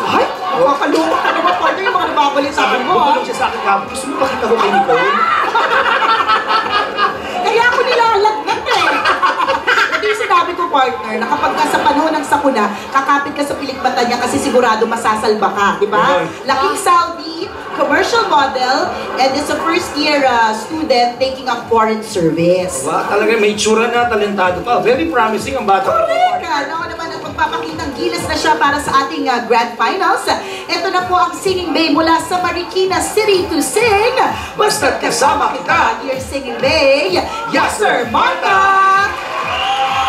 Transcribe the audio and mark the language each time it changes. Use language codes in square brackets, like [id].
[tl] Ay, makakaluma ka naman, partner, yung mga nababalitaan mo. Bumulong siya sa akin ka, gusto mo pakita ko kay Nicole? Kaya ako nilalagnat eh. Ito yung sinabi ko, partner, na kapag ka sa panahon ng sakuna, kakapit ka sa pilikmata niya kasi sigurado masasalba ka, di ba? Laking Saudi, [en] commercial model, and is a first-year student taking up foreign service. [tl] Wow, talaga may tsura na, talentado pa. Very promising ang bata. [en] Correct! [tl] Ako naman ang pagpapakitang gilas na siya para sa ating Grand Finals. Ito na po ang Singing Bay mula sa Marikina City to sing. Basta't kasama kita. Dear Singing Bay, Yasser Marta!